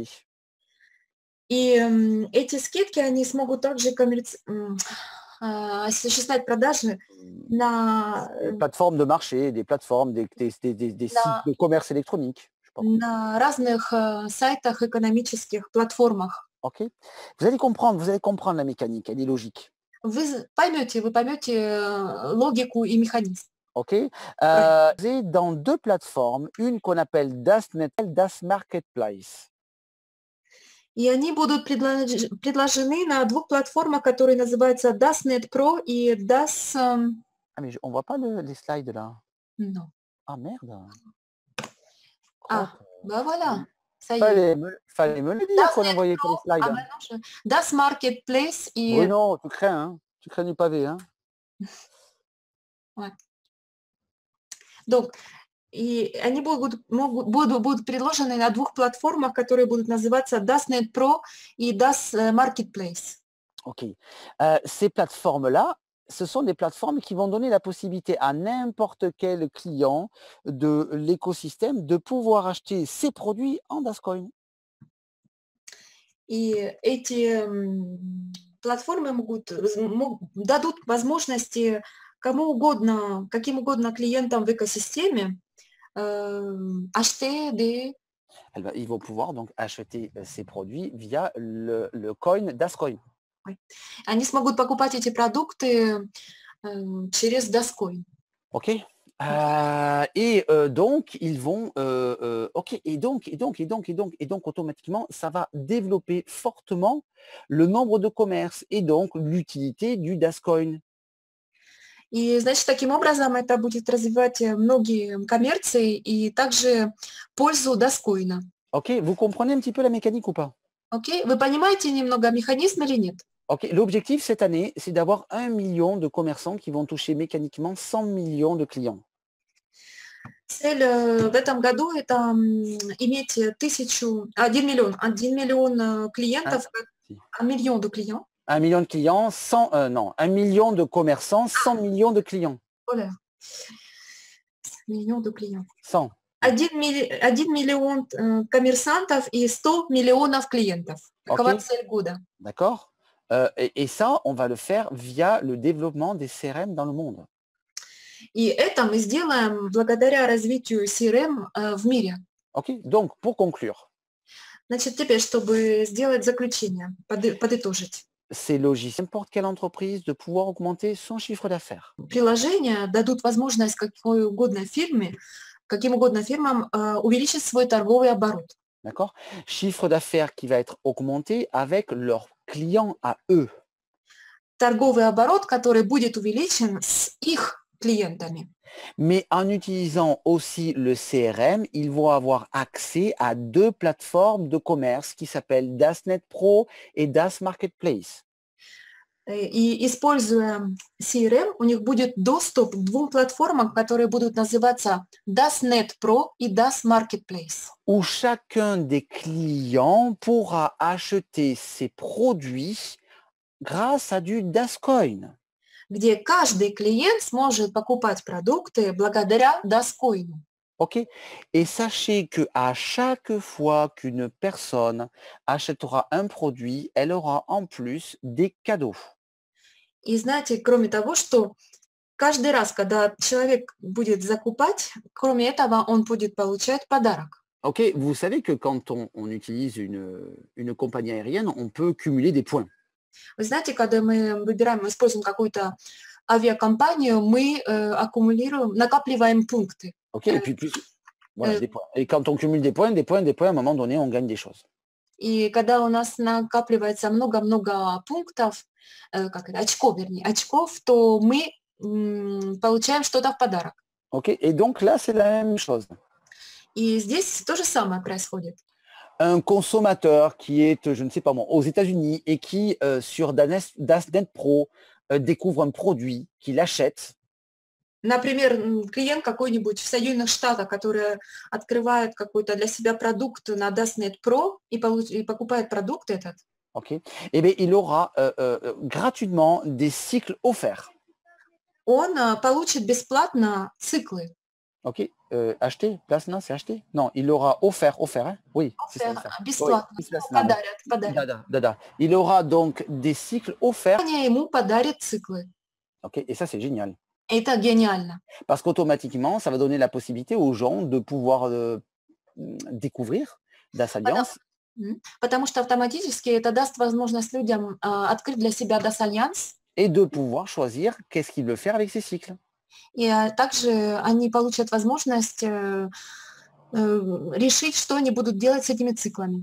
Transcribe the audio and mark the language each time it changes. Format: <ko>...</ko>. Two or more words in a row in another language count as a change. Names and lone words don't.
<ru>И эти скидки, они смогут также осуществлять продажи на,</ru> <fr>Des plateformes de marché, des plateformes, des sites</fr> <ru>на,</ru> <fr>de commerce électronique. Je sais pas comment.</fr> <ru>на разных сайтах, экономических платформах.</ru> <fr>OK. Vous allez comprendre la mécanique, elle est logique.</fr> <ru>Вы поймете логику и механизм. OK. Правильно.</ru> <fr>Vous avez dans 2 plateformes, une qu'on appelle DAS.net, DAS Marketplace.</fr> <ru>И они будут предложены на двух платформах, которые называются DAS.net Pro и DAS...</ru> <fr>Ah mais on voit pas les slides là. non. Ah merde. Ah, Crotte. bah voilà, ça y est. Fallait me le dire qu'on DAS.net n'envoyait pas les Pro, ah slides. bah non,</fr> <ru>DAS Marketplace и...</ru> <fr>Bruno, tu crains, hein? Tu crains du pavé, hein? Ouais. Donc,</fr> <ru>и они будут предложены на двух платформах, которые будут называться DAS.net Pro и DAS Marketplace.</ru> <fr>OK. Ces plateformes-là, ce sont des plateformes qui vont donner la possibilité à n'importe quel client de l'écosystème de pouvoir acheter ses produits en Dascoin.</fr> <ru>И эти платформы дадут возможности кому угодно, каким угодно клиентам в экосистеме</ru> <fr>acheter des... Ils vont pouvoir donc acheter ces produits via le coin Dascoin.</fr> <ru>Они смогут покупать эти продукты через Dascoin.</ru> <fr>OK. Donc ils vont OK et donc automatiquement ça va développer fortement le nombre de commerces et donc l'utilité du Dascoin.</fr> <ru>И, значит, таким образом это будет развивать многие коммерции и также пользу Dascoin.</ru> <fr>OK, vous comprenez un petit peu la mécanique ou pas?</fr> <ru>Окей, вы понимаете немного механизм или нет?</ru> <fr>OK, l'objectif cette année, c'est d'avoir 1 million de commerçants qui vont toucher mécaniquement 100 millions de clients.</fr> <ru>Цель в этом году это иметь 1 миллион клиентов,</ru> <fr>1 million de clients. 1 million de clients, 1 million de commerçants, 100 millions de clients. Voilà. 100 millions de clients. 100.</fr> <ru>1 миллион коммерсантов и 100 миллионов клиентов. Такова цель года.</ru> <fr>D'accord. Et ça, on va le faire via le développement des CRM dans le monde.</fr> <ru>И это мы сделаем благодаря развитию CRM в мире.</ru> <fr>OK, donc pour conclure.</fr> <ru>Значит, теперь, чтобы сделать заключение, подытожить.</ru> <fr>C'est logique, n'importe quelle entreprise de pouvoir augmenter son chiffre d'affaires.</fr> <ru>Приложения дадут возможность каким угодно фирмам увеличить свой торговый оборот.</ru> <fr>D'accord? Chiffre d'affaires qui va être augmenté avec leurs clients à eux.</fr> <ru>Торговый оборот, который будет увеличен с их клиентами.</ru> <fr>Mais en utilisant aussi le CRM, ils vont avoir accès à 2 plateformes de commerce qui s'appellent DAS.net Pro et DAS Marketplace.</fr> <ru>И используя CRM, у них будет доступ к двум платформам, которые будут называться DAS.net Pro и DAS Marketplace.</ru> <fr>Où chacun des clients pourra acheter ses produits grâce à du Dascoin.</fr> <ru>Где каждый клиент сможет покупать продукты благодаря Dascoin.</ru> <fr>OK. Et sachez qu'à chaque fois qu'une personne achètera un produit, elle aura en plus des cadeaux.</fr> <ru>И знаете, кроме того, что каждый раз, когда человек будет закупать, кроме этого, он будет получать подарок.</ru> <fr>OK, vous savez que quand on utilise une compagnie aérienne, on peut cumuler des points.</fr> <ru>Вы знаете, когда мы используем какую-то авиакомпанию, мы накапливаем пункты.</ru> <fr>OK, et puis voilà, des points. Et quand on cumule des points, à un moment donné, on gagne des choses.</fr> <ru>И когда у нас накапливается много-много пунктов, очков, то мы получаем что-то в подарок.</ru> <fr>OK, et donc là, c'est la même chose.</fr> <ru>И здесь то же самое происходит.</ru> <fr>Un consommateur qui est, je ne sais pas moi, aux États-Unis et qui, sur DAS.net Pro, découvre un produit qu'il achète.</fr> <ru>Например, клиент какой-нибудь в Соединенных Штатах, который открывает какой-то для себя продукт на DAS.net Pro и покупает продукт этот.</ru> <fr>OK. Eh bien, il aura gratuitement des cycles offerts.</fr> <ru>Он получит бесплатно циклы.</ru> <fr>Ok, acheter, платно, c'est acheter? Non, il aura offert, hein? Oui, c'est ça, c'est ça. Offert, Oui,</fr> <ru>бесплатно. бесплатно. Подарят. Да.</ru> <fr>Il aura donc des cycles offerts.</fr> <ru>Компания ему подарит циклы.</ru> <fr>Ok, et ça, c'est génial.</fr> <ru>Это гениально.</ru> <fr>Parce qu'automatiquement, ça va donner la possibilité aux gens de pouvoir découvrir Das</fr> <ru>Потому Alliance потому что автоматически это даст возможность людям, открыть для себя Das Альянс,</ru> <fr>et de pouvoir choisir qu'est-ce qu'il veut faire avec ces cycles.</fr> <ru>и, также они получат возможность, решить, что они будут делать с этими циклами.</ru>